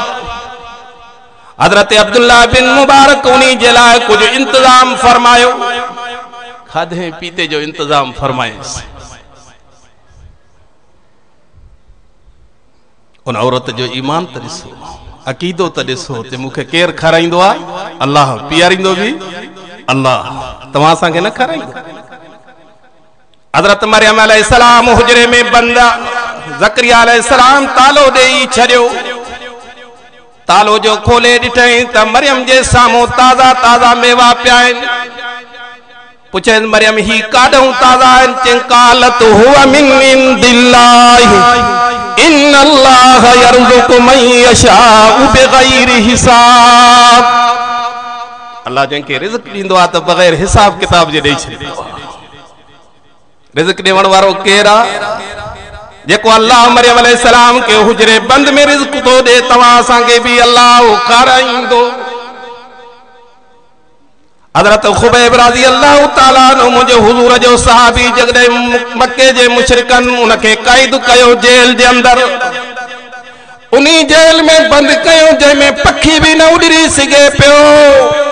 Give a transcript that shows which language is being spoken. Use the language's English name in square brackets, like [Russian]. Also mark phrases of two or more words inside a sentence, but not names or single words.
[Sindhi] हजरत अब्दुल्ला बिन मुबारक उन्हीं जे लाइ कुछ इंतजाम फरमायो, खाधे पीते जो इंतजाम फरमाए। उन औरत जो ईमान त ॾिसो, अकीदो त ॾिसो, ते मूंखे केरु खाराईंदो आ? अल्लाह। पीआरींदो बि अल्लाह, तव्हां असांखे न खाराईंदो। हजरत मरियम अलैहिस्सलाम हुजरे में बंदा, ज़करिया अलैहिस्सलाम तालो ॾेई छॾियो। तालो जो खोले ॾिठईं त मरियम जे साम्हूं ताज़ा ताज़ा मेवा पिया आहिनि। पुछनि मरियम ही काॾूं ताज़ा आहिनि? [Arabic] चई قالت هو من عند الله إن الله يرزق من يشاء بغير حساب. [Sindhi] अल्लाह जंहिंखे रिज़्क़ ॾींदो आहे त बग़ैर हिसाब किताब जे ॾेई छॾींदो आहे। रिज़्क़ ॾियण वारो केरु आहे? जेको अल्लाह मरियम अलैहिस्सलाम के हुजरे बंद में रिज़्क़ तो दे, तव्हां असांखे बि अल्लाह खाराईंदो। हजरत खुबैब [Arabic] رضي الله تعالى عنه [Sindhi] मुंहिंजे हुज़ूर जो सहाबी, जॾहिं मक्के जे मुशरिकनि उनखे कैद कयो जेल जे अंदर, उन्हीं जेल में बंद कयो जंहिंमें पखी भी न उॾरी सघे पियो।